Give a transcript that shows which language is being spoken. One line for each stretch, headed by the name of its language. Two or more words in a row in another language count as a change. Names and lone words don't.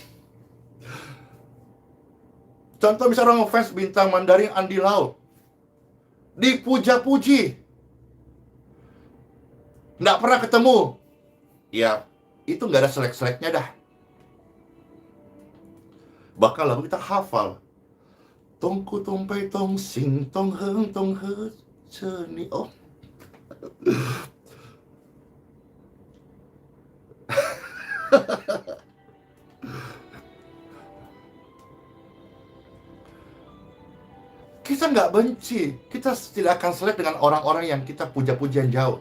Indonesian: Contoh misalnya orang fans bintang Mandarin Andy Lau, dipuja-puji, nggak pernah ketemu, ya itu nggak ada selek-seleknya dah. Bahkan lagu kita hafal. Tongku tongpai tong sing tong heng tong he ceni. Oh, kita nggak benci, kita tidak akan selek dengan orang-orang yang kita puja-pujian jauh.